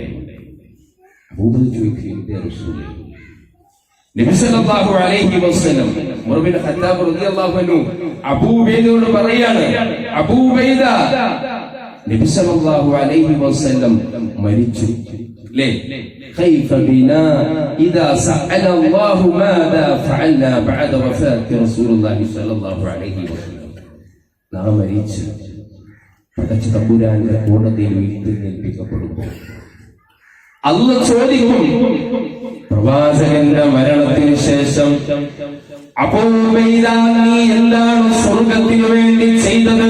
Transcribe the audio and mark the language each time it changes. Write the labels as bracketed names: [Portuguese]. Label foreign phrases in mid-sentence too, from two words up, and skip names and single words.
[Malayalam] അബൂ ഉബൈദ ചോദിക്കുകയാണ്, റസൂലേ, നബി [Arabic] صلى الله عليه وسلم [Malayalam] ഉമർ ബിൻ ഖത്താബ് [Arabic] رضي الله عنه [Malayalam] അബൂ ഉബൈദയോട് പറയാണ്, അബൂ ഉബൈദ, നബി [Arabic] صلى الله عليه وسلم [Malayalam] മരിച്ചു. [Arabic] ലേ كيف بنا إذا سأل الله ماذا فعلنا بعد وفاة رسول الله صلى الله عليه وسلم. [Malayalam] നാം മരിച്ചു പടച്ച തമ്പുരാന്റെ കോടതിയിൽ വിട്ടുനിൽപ്പിക്കപ്പെടുമ്പോൾ അല്ലാഹു ചോദിക്കും, പ്രവാചകന്റെ മരണത്തിന് ശേഷം അബൂ ഉബൈദ, നീ എന്താണ് സ്വർഗ്ഗത്തിന് വേണ്ടി ചെയ്തത്?